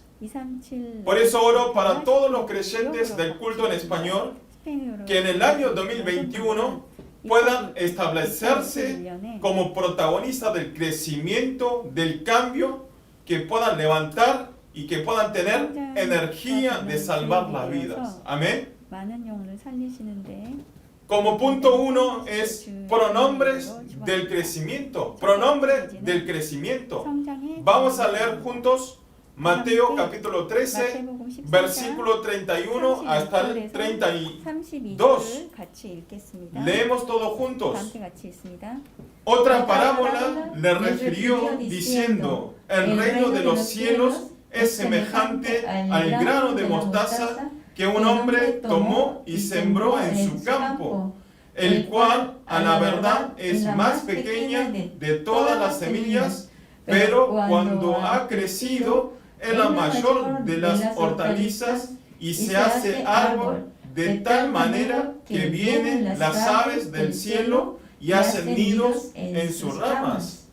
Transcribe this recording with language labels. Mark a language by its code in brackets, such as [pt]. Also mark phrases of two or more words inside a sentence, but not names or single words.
[es] Por eso oro para todos los creyentes del culto en español que en el año 2021 puedan establecerse como protagonistas del crecimiento, del cambio, que puedan levantar y que puedan tener energía de salvar las vidas. Amén. [ko] 많은 영혼을 살리시는데 [es] Como punto 1 es pronombres del crecimiento. Pronombre del crecimiento. Vamos a leer juntos Mateo capítulo 13, versículo 31 hasta el 32. [ko] 같이 읽겠습니다. [es] Leemos todos juntos. [ko] 함께 같이 읽습니다. [es] Otra parábola le refirió diciendo, el reino de los cielos es semejante al grano de mostaza que un hombre tomó y sembró en su campo, el cual a la verdad es más pequeña de todas las semillas, pero cuando ha crecido es la mayor de las hortalizas y se hace árbol de tal manera que vienen las aves del cielo y hacen nidos en sus ramas.